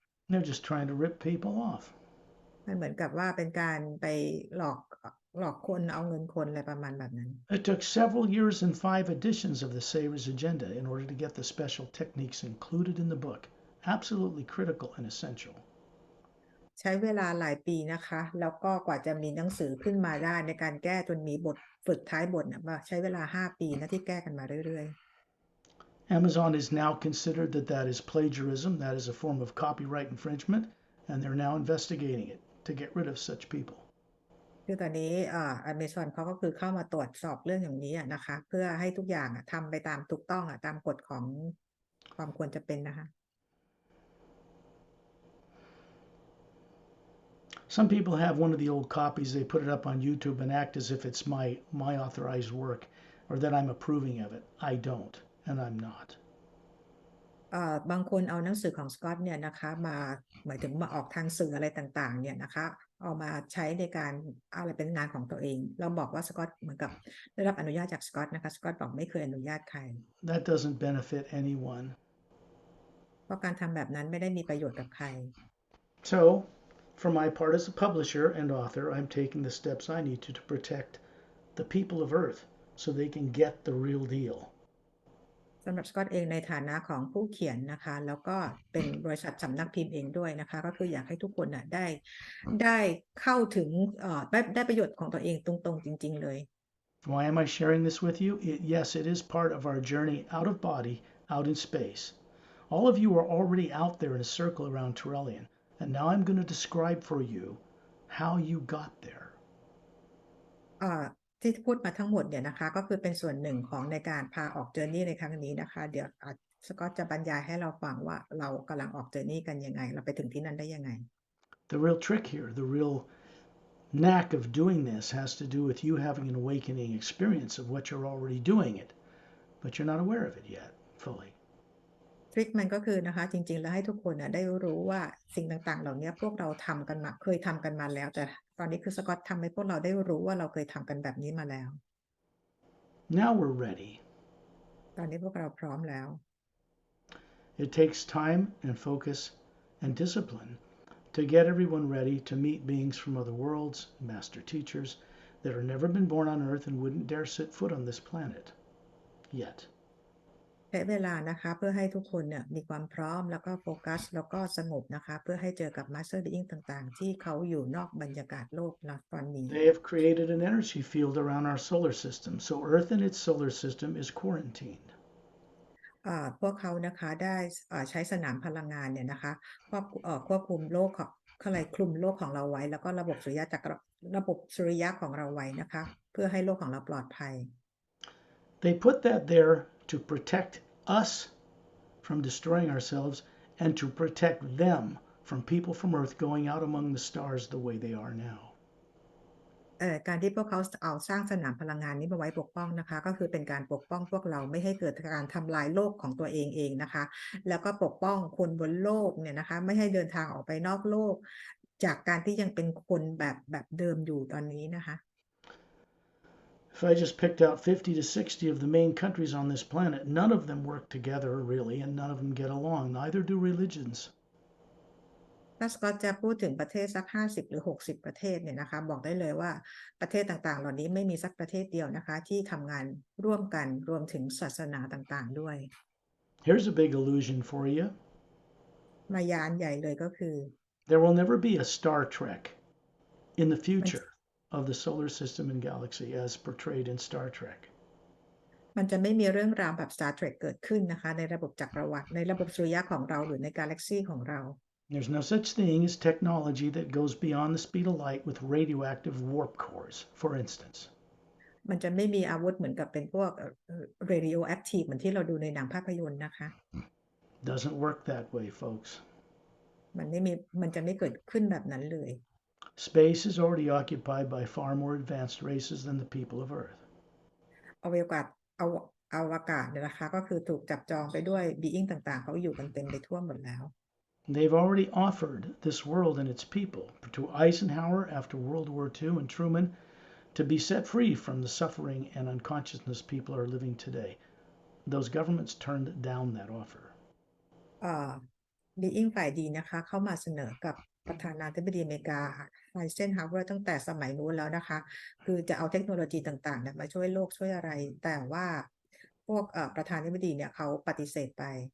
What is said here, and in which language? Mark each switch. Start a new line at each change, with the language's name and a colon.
English: They're just trying to rip people off.
Thai: มันเหมือนกับว่าเป็นการไปหลอกคนเอาเงินคนอะไรประมาณแบบนั้น
English: It took several years and 5 editions of the Savior's Agenda in order to get the special techniques included in the book. Absolutely critical and essential.
Thai: ใช้เวลาหลายปีนะคะแล้วก็กว่าจะมีหนังสือขึ้นมาได้ในการแก้จนมีบทฝึกท้ายบทเนี่ยใช้เวลา5 ปีนะที่แก้กันมาเรื่อยๆ
English: Amazon is now considered that is plagiarism, that is a form of copyright infringement, and they're now investigating it to get rid of such people.
Thai: คือตอนนี้Amazon เขาก็คือเข้ามาตรวจสอบเรื่องอย่างนี้นะคะเพื่อให้ทุกอย่างทำไปตามถูกต้องตามกฎของความควรจะเป็นนะคะ
English: Some people have one of the old copies, they put it up on YouTube and act as if it's my authorized work or that I'm approving of it. I don't, and I'm not.
Thai: บางคนเอาหนังสือของสกอตเนี่ยนะคะมาหมายถึงมาออกทางสื่ออะไรต่างๆเนี่ยนะคะเอามาใช้ในการอะไรเป็นงานของตัวเองเราบอกว่าสกอตเหมือนกับได้รับอนุญาตจากสกอตนะคะสกอตบอกไม่เคยอนุญาตใคร
English: That doesn't benefit anyone.
Thai: เพราะการทำแบบนั้นไม่ได้มีประโยชน์กับใคร
English: So, for my part as a publisher and author, I'm taking the steps I need to protect the people of Earth so they can get the real deal.
Thai: สำหรับสกอตเองในฐานะของผู้เขียนนะคะแล้วก็เป็นบริษัทสำนักพิมพ์เองด้วยนะคะก็คืออยากให้ทุกคนได้เข้าถึงได้ประโยชน์ของตัวเองตรงๆจริงๆเลย
English: Why am I sharing this with you? Yes, it is part of our journey out of body, out in space. All of you are already out there in a circle around Turelian, and now I'm going to describe for you how you got there.
Thai: ที่พูดมาทั้งหมดเนี่ยนะคะก็คือเป็นส่วนหนึ่งของในการพาออกเจอร์นี่ในครั้งนี้นะคะเดี๋ยวสกอตจะบรรยายให้เราฟังว่าเรากำลังออกเจอร์นี่กันยังไงเราไปถึงที่นั่นได้ยังไง
English: The real trick here, the real knack of doing this has to do with you having an awakening experience of what you're already doing it. but you're not aware of it yet fully.
Thai: ทริคมันก็คือนะคะจริงๆแล้วให้ทุกคนได้รู้ว่าสิ่งต่างๆเหล่านี้พวกเราทำกันมาเคยทำกันมาแล้วแต่ตอนนี้คือสกอตทำให้พวกเราได้รู้ว่าเราเคยทำกันแบบนี้มาแล้ว
English: Now we're ready.
Thai: ตอนนี้พวกเราพร้อมแล้ว
English: It takes time and focus and discipline to get everyone ready to meet beings from other worlds, master teachers that have never been born on Earth and wouldn't dare set foot on this planet yet.
Thai: ใช้เวลานะคะเพื่อให้ทุกคนเนี่ยมีความพร้อมแล้วก็โฟกัสแล้วก็สงบนะคะเพื่อให้เจอกับ Master Being ต่างๆที่เขาอยู่นอกบรรยากาศโลกณตอนนี้
English: They have created an energy field around our solar system, so Earth and its solar system is quarantined.
Thai: พวกเขานะคะได้ใช้สนามพลังงานเนี่ยนะคะควบคุมโลกของอะไรคลุมโลกของเราไว้แล้วก็ระบบสุริยะของเราไว้นะคะเพื่อให้โลกของเราปลอดภัย
English: They put that there to protect us from destroying ourselves and to protect them from people from Earth going out among the stars the way they are now.
Thai: การที่พวกเขาเอาสร้างสนามพลังงานนี้มาไว้ปกป้องนะคะก็คือเป็นการปกป้องพวกเราไม่ให้เกิดการทำลายโลกของตัวเองนะคะแล้วก็ปกป้องคนบนโลกเนี่ยนะคะไม่ให้เดินทางออกไปนอกโลกจากการที่ยังเป็นคนแบบเดิมอยู่ตอนนี้นะคะ
English: If I just picked out 50 to 60 of the main countries on this planet, none of them work together really, and none of them get along. Neither do religions.
Thai: ถ้าสกอตจะพูดถึงประเทศสัก50หรือ60ประเทศเนี่ยนะคะบอกได้เลยว่าประเทศต่างๆเหล่านี้ไม่มีสักประเทศเดียวนะคะที่ทำงานร่วมกันรวมถึงศาสนาต่างๆด้วย
English: Here's a big illusion for you.
Thai: มายานใหญ่เลยก็คือ
English: There will never be a Star Trek in the future of the solar system and galaxy as portrayed in Star Trek.
Thai: มันจะไม่มีเรื่องราวแบบ Star Trek เกิดขึ้นนะคะในระบบจักรวรรดิในระบบสุริยะของเราหรือในกาแล็กซีของเรา
English: There's no such thing as technology that goes beyond the speed of light with radioactive warp cores, for instance.
Thai: มันจะไม่มีอาวุธเหมือนกับเป็นพวกradioactive เหมือนที่เราดูในหนังภาพยนตร์นะคะ
English: Doesn't work that way, folks.
Thai: มันจะไม่เกิดขึ้นแบบนั้นเลย
English: Space is already occupied by far more advanced races than the people of Earth.
Thai: อวกาศเนี่ยนะคะก็คือถูกจับจองไปด้วย being ต่างๆเขาอยู่กันเต็มไปทั่วหมดแล้ว
English: They've already offered this world and its people to Eisenhower after World War II and Truman to be set free from the suffering and unconsciousness people are living today. Those governments turned down that offer.
Thai: being ฝ่ายดีนะคะเข้ามาเสนอกับประธานาธิบดีอเมริกาไอเซนฮาวเวอร์ตั้งแต่สมัยนู้นแล้วนะคะคือจะเอาเทคโนโลยีต่างๆมาช่วยโลกช่วยอะไรแต่ว่าพวกประธานาธิบดีเนี่ยเขาปฏิเสธไป